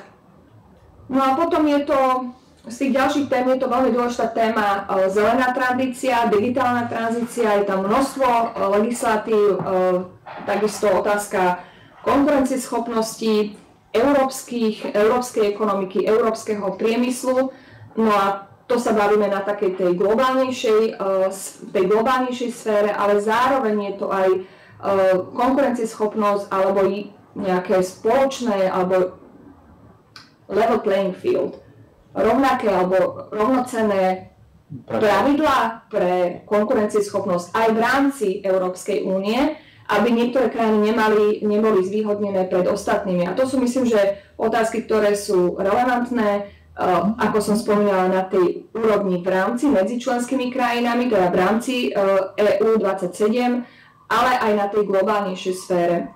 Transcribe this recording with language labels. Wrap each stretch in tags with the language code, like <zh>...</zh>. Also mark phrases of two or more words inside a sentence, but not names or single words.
<sk>No a potom je to, z tých ďalších tém je to veľmi dôležitá téma zelená tranzícia, digitálna tranzícia, je tam množstvo legislatív, takisto otázka konkurencieschopnosti, európskej ekonomiky, európskeho priemyslu. No a to sa bavíme na takej tej globálnejšej sfére, ale zároveň je to aj konkurencieschopnosť alebo nejaké spoločné alebo</sk> <en>level playing field,</en> <sk>rovnaké alebo rovnocenné pravidlá pre konkurencieschopnosť aj v rámci Európskej únie, aby niektoré krajiny neboli zvýhodnené pred ostatnými. A to sú, myslím, že otázky, ktoré sú relevantné, ako som spomínala, na tej úrovni v rámci medzi členskými krajinami, teda v rámci EU 27, ale aj na tej globálnejšej sfére.</sk>